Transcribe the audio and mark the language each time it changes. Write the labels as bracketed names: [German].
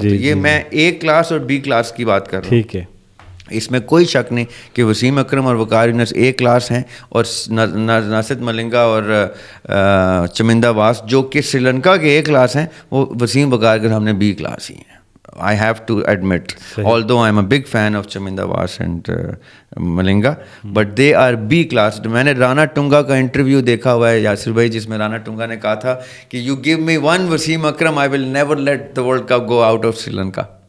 [Urdu] تو یہ میں اے کلاس اور بی کلاس کی بات کر رہا ہوں. ٹھیک ہے, اس میں کوئی شک نہیں کہ وسیم اکرم اور وقار یونس اے کلاس ہیں, اور ناسد ملنگا اور چمندہ واس جو کہ سری لنکا کے اے کلاس ہیں, وہ وسیم وقار کے سامنے بی کلاس ہی ہیں. [English] I have to admit, although I'm a big fan of Chaminda Vaas and Malinga, but they are B class. [Urdu] میں نے رانا ٹنگا کا انٹرویو دیکھا ہوا ہے یاسر بھائی, جس میں رانا ٹنگا نے کہا تھا کہ [English] you give me one [Urdu] Wasim Akram, [English] I will never let the World Cup go out of Sri Lanka.